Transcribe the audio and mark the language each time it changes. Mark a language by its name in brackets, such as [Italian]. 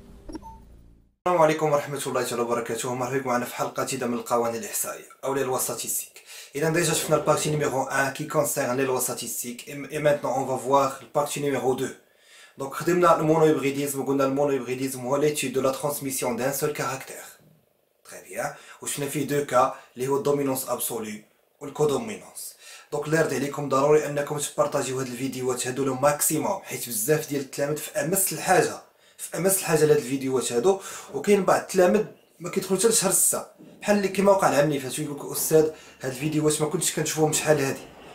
[Arabic] السلام عليكم ورحمة الله تعالى وبركاته. مرحبا بكم معنا في حلقة جديدة من القوانين الإحصائية أو [French] les lois statistiques. إذا déjà [Arabic] شفنا [French] le partie numéro 1 qui concerne les lois statistiques et maintenant on va voir le partie numéro 2. Donc [Arabic] خدمنا المونوهيبريديزم وقلنا المونوهيبريديزم هو [French] l'étude de la transmission d'un seul caractère. Très bien. [Arabic] وشفنا فيه [French] deux cas [Arabic] اللي هو الدومينونس absolue والكودومينونس. دونك اللي يرضي عليكم ضروري انكم تبارطاجيو هاد الفيديوهات هادو لو ماكسيموم، حيت بزاف ديال التلاميذ في امس الحاجه لهاد الفيديوهات هادو، وكاين بعض التلاميذ ما كيدخلوا حتى لشهر 6 بحال اللي كيما وقع العام اللي فات ويقول لك استاذ هاد الفيديوهات ما كنتش كنشوفهم شحال هادي.